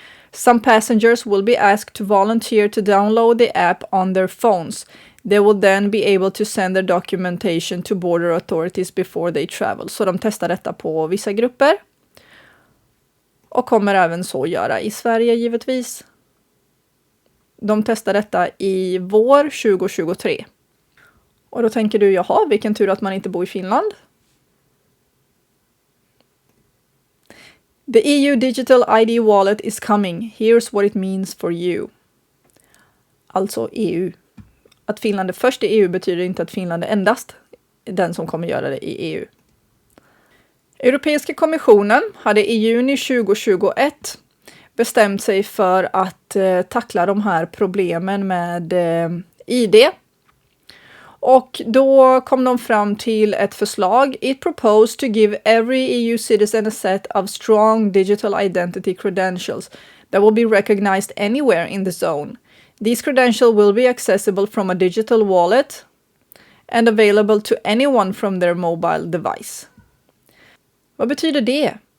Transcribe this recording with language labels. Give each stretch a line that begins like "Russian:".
English: Some passengers will be asked to volunteer to download the app on their phones. They will then be able to send their documentation to border authorities before they travel.
Swedish: Så de testar detta på vissa grupper. Och kommer även så göra i Sverige givetvis. De testar detta i vår 2023. Och då tänker du, jaha, vilken tur att man inte bor i Finland.
English: The EU Digital ID Wallet is coming. Here's what it means for you.
Swedish: Alltså EU. Att Finland är först i EU betyder inte att Finland är endast den som kommer göra det i EU. Europeiska kommissionen hade i juni 2021 bestämt sig för att tackla de här problemen med ID. Och då kom de fram till ett förslag.
English: It proposed to give every EU citizen a set of strong digital identity credentials that will be recognized anywhere in the zone. These credentials will be accessible from a digital wallet and available to anyone from their mobile device. Vad betyder det?